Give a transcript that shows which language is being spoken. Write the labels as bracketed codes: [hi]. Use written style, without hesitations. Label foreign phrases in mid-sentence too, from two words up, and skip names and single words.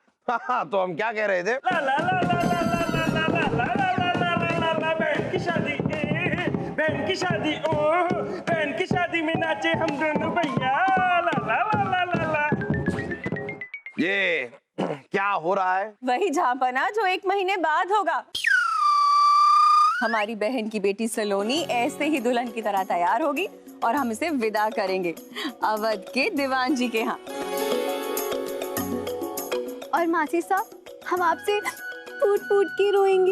[hi] हाँ, तो हम क्या कह रहे थे? ला ला ला ला ला ला ला ला ला ला ला ला ला ला बहन की शादी, बहन की शादी, ओ बहन की शादी में नाचे हम दोनों भैया। ला ला ला ला ला ला। ये क्या हो रहा है? वही झांपना जो 1 महीने बाद होगा। हमारी बहन की बेटी सलोनी ऐसे ही दुल्हन की तरह तैयार होगी और हम इसे विदा करेंगे अवध के दीवान जी के यहाँ। और मासी साहब, हम आपसे फूट फूट के रोएंगे।